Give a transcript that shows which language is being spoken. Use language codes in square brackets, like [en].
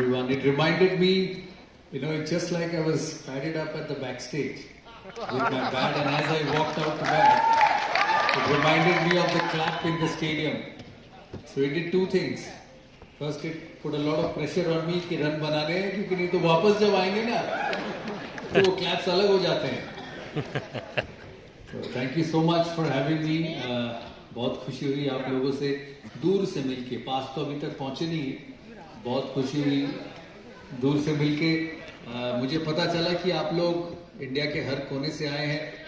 [en] it reminded me, it's just like I was padded up at the backstage with my bat, and as I walked out to bat, it reminded me of the clap in the stadium. So it did two things. First, it put a lot of pressure on me [hi] कि run बनाने हैं, क्योंकि नहीं तो वापस जब आएंगे ना तो वो क्लैप्स अलग हो जाते हैं. [en] So thank you so much for having me. [hi] बहुत खुशी हुई आप लोगों से दूर से मिलके. पास तो अभी तक पहुंचे नहीं. बहुत खुशी हुई दूर से मिलके. मुझे पता चला कि आप लोग इंडिया के हर कोने से आए हैं.